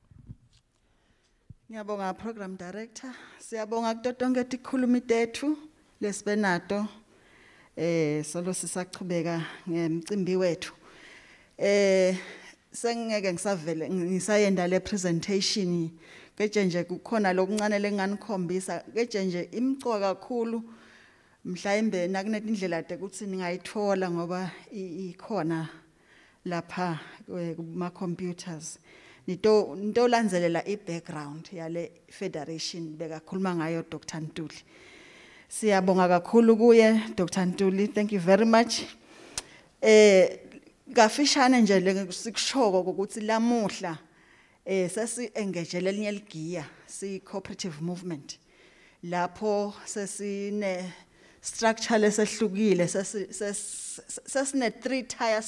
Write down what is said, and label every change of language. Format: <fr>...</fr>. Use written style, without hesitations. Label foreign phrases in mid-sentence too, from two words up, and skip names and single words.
<ss>Ngiyabonga</ss> <en>Program Director.</en> <ss>Siyabonga kuto tonke tikhulumi tethu lesbenato solo sisaqhubeka ngemcimbi wethu. Sengeke ngisavele ngisayenda le presentation keje nje kukhona lokuncane lenganikhombisa keje nje imcoka kakhulu mhlawumbe nakunet indlela ukuthi ningayithola ngoba ikhona lapha kuma computers. Nito landzelela i-background yale federation bekakhuluma ngayo Dr. Ntuli. Siyabonga kakhulu kuye Dr. Ntuli,</ss> <en>thank you very much.</en> <ss>Kafishane nje lesikushoka ukuthi lamuhla sesi engage lelinye ligiya si</ss> <en>cooperative movement</en> <ss>lapho sesine structure lesehlukile sesine 3-tier</ss>